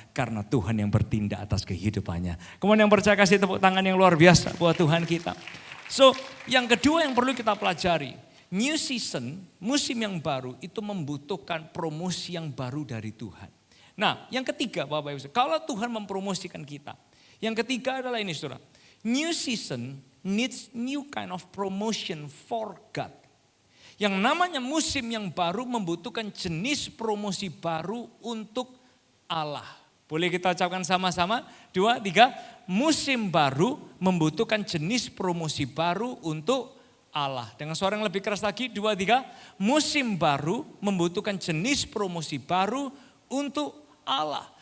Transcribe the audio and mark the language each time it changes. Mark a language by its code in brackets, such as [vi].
[id] Karena Tuhan yang bertindak atas kehidupannya. Kemudian yang percaya kasih tepuk tangan yang luar biasa buat Tuhan kita. So, yang kedua yang perlu kita pelajari. New season, musim yang baru itu membutuhkan promosi yang baru dari Tuhan. Nah, yang ketiga Bapak Ibu, kalau Tuhan mempromosikan kita. Yang ketiga adalah ini saudara. [en] New season needs new kind of promotion for God. [id] Yang namanya musim yang baru membutuhkan jenis promosi baru untuk Allah. Boleh kita ucapkan sama-sama? 2, 3. Musim baru membutuhkan jenis promosi baru untuk Allah. Dengan suara yang lebih keras lagi. 2, 3. Musim baru membutuhkan jenis promosi baru untuk Allah.